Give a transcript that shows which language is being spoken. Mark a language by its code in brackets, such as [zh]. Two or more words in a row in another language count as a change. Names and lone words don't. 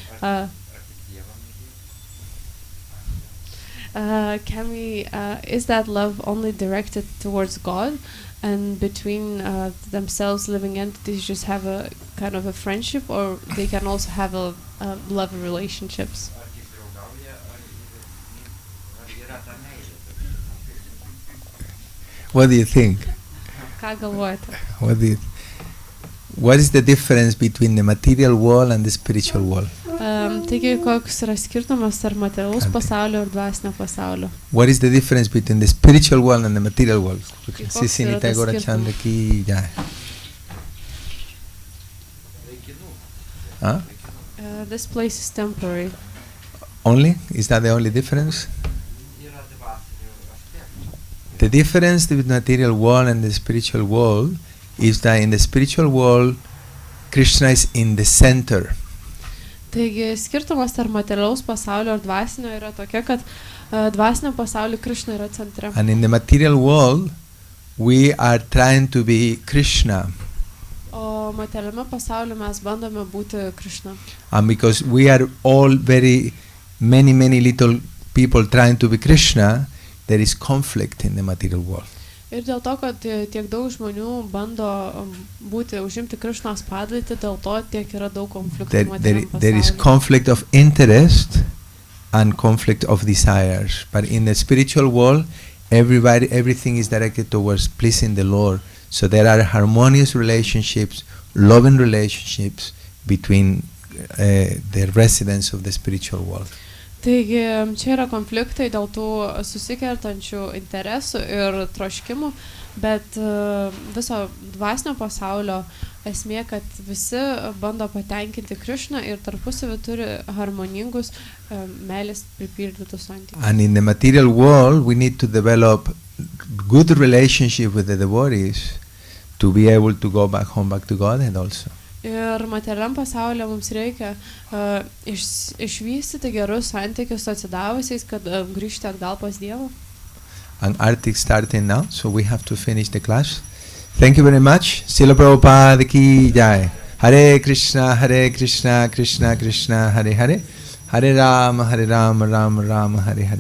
[en] Is that love only directed towards God, and between themselves living entities just have a kind of a friendship, or they can also have a love relationships? What do you think? [lt] Ką galvojate? [en] What is the difference between the material world and the spiritual world? [lt] Taigi, koks yra skirtumas tarp materialaus pasaulio ir dvasinio pasaulio? [en] What is the difference between the spiritual world and the material world? [lt] Koks yra tas skirtumas? Huh? [en] This place is temporary. Only? Is that the only difference? The difference between the material world and the spiritual world is that in the spiritual world, Krishna is in the center. [lt] Taigi skirtumas tarp materialaus pasaulio ir dvasinio yra tokia, kad dvasinio pasaulio Krishna yra centre. [en] And in the material world, we are trying to be Krishna. [lt] O materialiame pasaulyje mes bandome būti Krishna. [en] And because we are all many little people trying to be Krishna, there is conflict in the material world. [lt] Ir dėl to, kad tiek daug žmonių bando užimti Krishnos padėtį, dėl to tiek yra daug konfliktų materialiame pasaulyje. [en] There is conflict of interest and conflict of desires. But in the spiritual world, everything is directed towards pleasing the Lord. So there are harmonious relationships, loving relationships between the residents of the spiritual world. [lt] Taigi čia yra konfliktai dėl tų susikertančių interesų ir troškimų, bet viso dvasinio pasaulio esmė, kad visi bando patenkinti Krishną ir tarpusavį turi harmoningus meilės pripildytus santykius. [en] And in the material world, we need to develop good relationship with the devotees to be able to go back to Godhead also. [lt] Ir materialiam pasaulyje mums reikia išvystyti gerus santykius su atsidavusiais, kad grįžti atgal pas Dievą. [en] And Arctic starting now, so we have to finish the class. Thank you very much. Srila Prabhupada [hi] ki jai. [sa] Hare Krishna, Krishna Krishna, Hare Hare. Hare Rama, Rama Rama, Hare Hare.